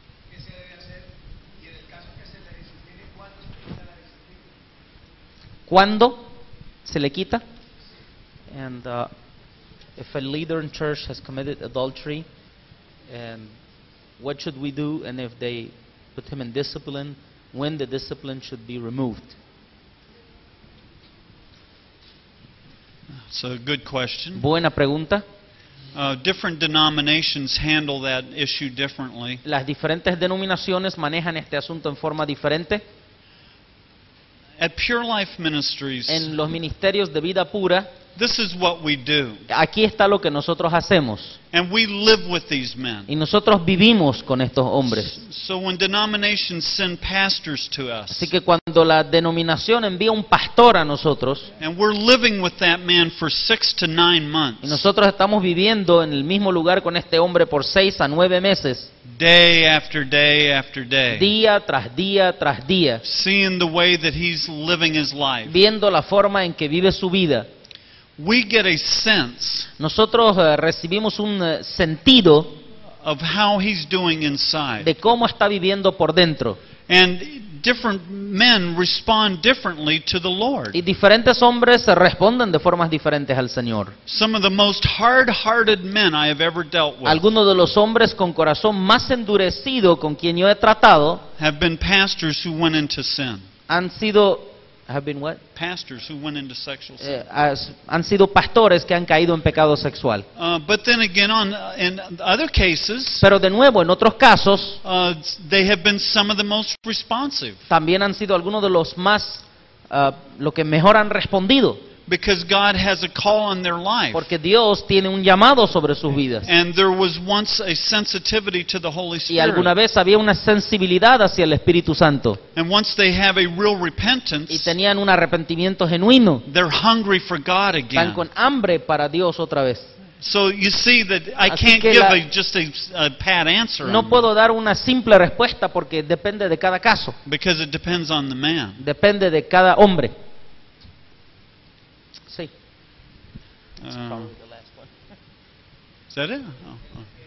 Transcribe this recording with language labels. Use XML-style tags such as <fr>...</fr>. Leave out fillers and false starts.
<es>¿Qué se debe hacer? Y en el caso que se le discipline, ¿cuándo se quita la disciplina? ¿Cuándo se le quita?</es> <en>And if a leader in church has committed adultery, and what should we do? And if they put him in discipline, when the discipline should be removed? It's a good question.</en> <es>Buena pregunta.</es> <en>Different denominations handle that issue differently.</en> <es>Las diferentes denominaciones manejan este asunto en forma diferente.</es> <en>At Pure Life Ministries,</en> <es>En los ministerios de vida pura,</es> <en>This is what we do.</en> <es>Aquí está lo que nosotros hacemos.</es> <en>And we live with these men.</en> <es>Y nosotros vivimos con estos hombres.</es> <en>So when denominations send pastors to us,</en> <es>Así que cuando la denominación envía un pastor a nosotros,</es> <en>and we're living with that man for 6 to 9</en> <es>y</es> <en>months,</en> <es>nosotros estamos viviendo en el mismo lugar con este hombre por 6 a 9 meses,</es> <en>day after day after day,</en> <es>día tras día tras día,</es> <en>seeing the way that he's living his life,</en> <es>viendo la forma en que vive su vida,</es> <en>we get a sense</en> <es>nosotros recibimos un sentido</es> <en>of how he's doing inside.</en> <es>de cómo está viviendo por dentro.</es> <en>And different men respond differently to the Lord.</en> <es>Y diferentes hombres responden de formas diferentes al Señor.</es> <en>Some of the most hard-hearted men I have ever dealt with</en> <es>Algunos de los hombres con corazón más endurecido con quien yo he tratado</es> <en>have been pastors who went into sin.</en> <es>han sido</es> <en>Pastors who went into sexual sin.</en> <es>han sido pastores que han caído en pecado sexual.</es> <en>But then again, in other cases,</en> <es>Pero de nuevo, en otros casos,</es> <en>they have been some of the most responsive.</en> <es>también han sido algunos de los más, lo que mejor han respondido.</es> <en>Because God has a call on their life.</en> <es>Porque Dios tiene un llamado sobre sus vidas.</es> <en>And there was once a sensitivity to the Holy</en> <es>Y alguna</es> <en>Spirit.</en> <es>vez había una sensibilidad hacia el Espíritu Santo.</es> <en>And once they have a real</en> <es>Y</es> <en>repentance,</en> <es>tenían un arrepentimiento genuino.</es> <en>they're hungry for God</en> <es>Están</es> <en>again.</en> <es>con hambre para Dios otra vez.</es> <en>So you see that I</en> <es>Así</es> <en>can't</en> <es>que</es> <en>give la- just a pat answer</en> <es>No</es> <en>on</en> <es>puedo</es> <en>that,</en> <es>dar una simple respuesta porque depende de cada caso.</es> <en>because it depends on the man.</en> <es>Depende de cada hombre. Sí.</es> <en>Is that it? Oh.</en>